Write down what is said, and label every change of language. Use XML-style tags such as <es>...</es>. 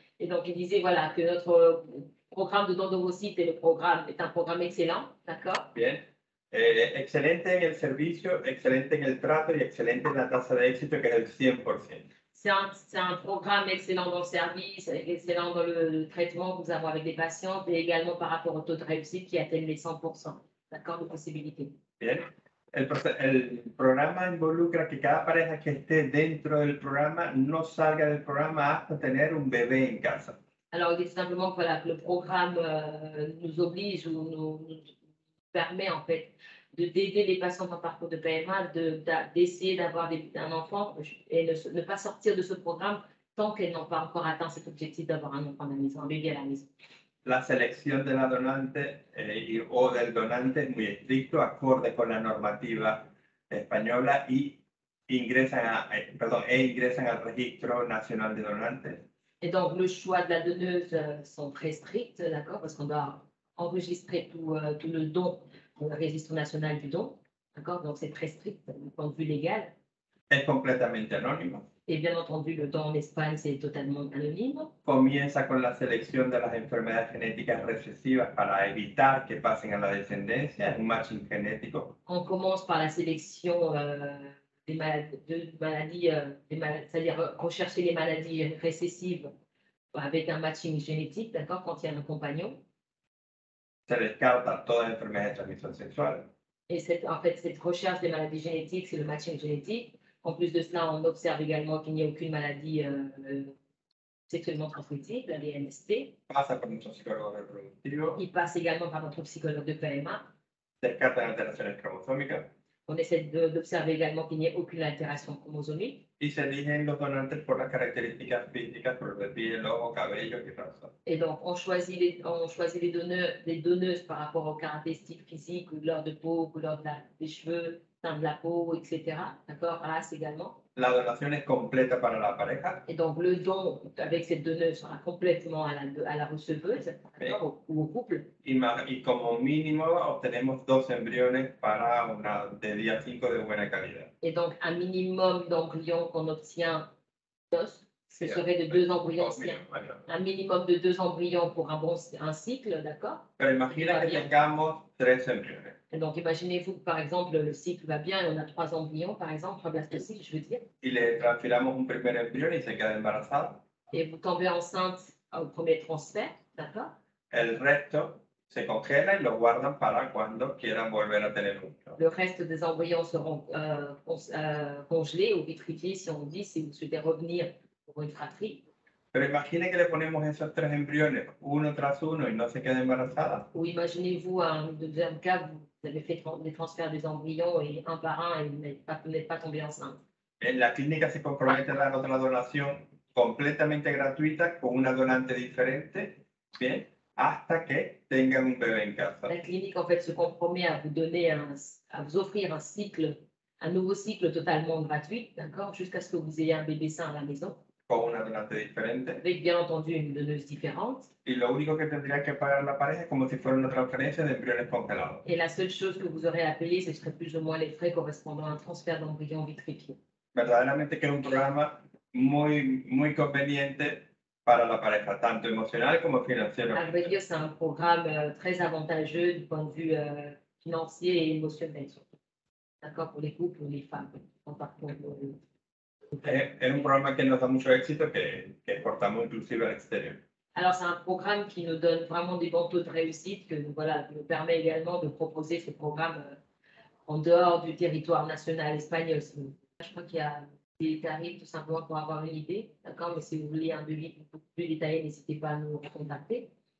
<fr>Et donc, il disait, voilà, que notre programme de d'endomocyte est un programme excellent, d'accord. Bien.</fr> <es>Excelente en el servicio, excelente en el trato y excelente en la tasa de éxito, que es el 100%.</es> <fr>C'est un programme excellent dans le service, excellent dans le traitement que nous avons avec les patients, et également par rapport au taux de réussite qui atteigne les 100%, d'accord, de possibilités. Bien.</fr> <es>El programa involucra que cada pareja que esté dentro del programa no salga del programa hasta tener un bebé en casa.</es> <fr>Alors, il dit simplement que, voilà, que le programme nous oblige ou nous permet en fait d'aider les patients en parcours de PMA, d'essayer d'avoir un enfant et ne pas sortir de ce programme tant qu'elles n'ont pas encore atteint cet objectif d'avoir un enfant à la maison, un bébé à la maison.</fr> <es>La selección de la donante o del donante es muy estricto, acorde con la normativa española y ingresan al Registro Nacional de Donantes.</es> <fr>Et donc, le choix de la donneuse sont très stricts, d'accord, parce qu'on doit enregistrer tout le don dans le registre national du don, d'accord, donc c'est très strict du point de vue légal.</fr> <es>Es completamente anónimo.</es> <fr>Et bien entendu, le don en Espagne, c'est totalement anonyme.</fr> <es>Comienza con la selección de las enfermedades genéticas recesivas para evitar que pasen a la descendencia, es un matching genético.</es> <fr>On commence par la sélection des maladies, c'est-à-dire rechercher les maladies récessives avec un matching génétique, d'accord, quand il y a un compagnon.</fr> <es>Se descarta todas las enfermedades de transmisión sexual.</es> <fr>Et en fait, cette recherche des maladies génétiques, c'est le matching génétique. En plus de cela, on observe également qu'il n'y a aucune maladie sexuellement transmissible, les MST.</fr> <es>Pasa por nuestro psicólogo reproductivo.</es> <fr>Il passe également par notre psychologue de PMA.</fr> <es>Descartan alteraciones cromosómicas.</es> <fr>On essaie d'observer également qu'il n'y ait aucune altération chromosomique.</fr> <es>Y se eligen los donantes por las características físicas, color de piel, ojo, cabello y raza.</es> <fr>Et donc, on choisit les donneuses par rapport aux caractéristiques physiques, couleur de peau, couleur des cheveux, teint de la peau, etc. D'accord, race également.</fr> <es>La donación es completa para la pareja.</es> <fr>Et donc, le don avec cette donneuse sera complètement à la receveuse, ou au couple.</fr> <es>Y como mínimo obtenemos 2 embriones para de día 5 de buena calidad.</es> <fr>Et donc, un minimum d'embryons qu'on obtient ce serait de 2 embryons. Un minimum de 2 embryons pour un cycle, d'accord.</fr> <es>Pero imagina que tengamos 3 embriones.</es> <fr>Et donc, imaginez-vous que, par exemple, le cycle va bien et on a 3 embryons, par exemple, 3 blastocytes, je veux dire.</fr> <es>Y le transfiramos un primer embrión y se queda embarazada.</es> <fr>Et vous tombez enceinte au premier transfert, d'accord.</fr> <es>El resto se congela y lo guardan para cuando quieran volver a tener uno.</es> <fr>Le reste des embryons seront congelés ou vitrifiés, si on dit, si vous souhaitez revenir pour une fratrie.</fr> <es>Pero imagine que le ponemos esos 3 embriones uno tras uno y no se queda embarazada.</es> <fr>Ou imaginez-vous un deuxième cas, vous avez fait des transferts des embryons et un par un et vous n'êtes pas tombé enceinte.</fr> <es>En la clínica se compromete a dar otra donación completamente gratuita con una donante diferente, bien, hasta que tengan un bebé en casa.</es> <fr>La clinique en fait se compromet à vous donner à vous offrir un nouveau cycle totalement gratuit, d'accord, jusqu'à ce que vous ayez un bébé sain à la maison.</fr> <es>Con una donante diferente.</es> <fr>Avec bien entendu une donneuse différente.</fr> <es>Y lo único que tendría que pagar la pareja es como si fuera una transferencia de embriones congelados.</es> <fr>Et la seule chose que vous aurez à payer, ce serait plus ou moins les frais correspondant à un transfert d'embryons vitrifiés.</fr> <es>Verdaderamente que es un programa muy conveniente para la pareja, tanto emocional como financiero.</es> <fr>À vrai dire, c'est un programme très avantageux du point de vue financier et émotionnel, surtout. D'accord, pour les couples ou les femmes en parcours</fr> <es>Es un programa que nos da mucho éxito, que exportamos inclusive al exterior.</es> <fr>Alors, c'est un programme qui nous donne vraiment des bons taux de réussite, que voilà, nous permet également de proposer ce programme en dehors du territoire national espagnol. Je crois qu'il y a des tarifs tout simplement pour avoir une idée, d'accord, mais si vous voulez un devis beaucoup plus détaillé, n'hésitez pas à nous contacter.</fr>